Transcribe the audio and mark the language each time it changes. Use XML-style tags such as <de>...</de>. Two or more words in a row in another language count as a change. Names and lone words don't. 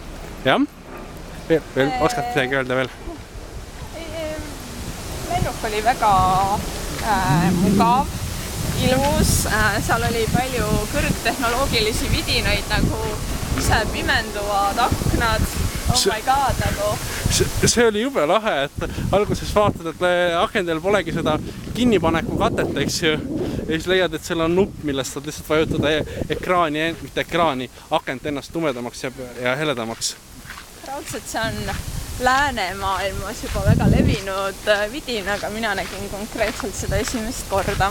<et>Jah? Veel, oskad midagi öelda veel? Lennuk oli väga mugav, ilus, seal oli palju kõrgtehnoloogilisi vidinaid, nagu ise pimenduvad aknad.</et> <en>Oh my god,</en> <et>nagu. See oli jube lahe, et alguses vaatad, et akendel polegi seda kinnipaneku katet, eks ju. Ja siis leiad, et seal on nupp, millest saad lihtsalt vajutada ekraani, mitte ekraani, akent ennast tumedamaks ja heledamaks. Raudselt see on läänemaailmas juba väga levinud vidin, aga mina nägin konkreetselt seda esimest korda.</et>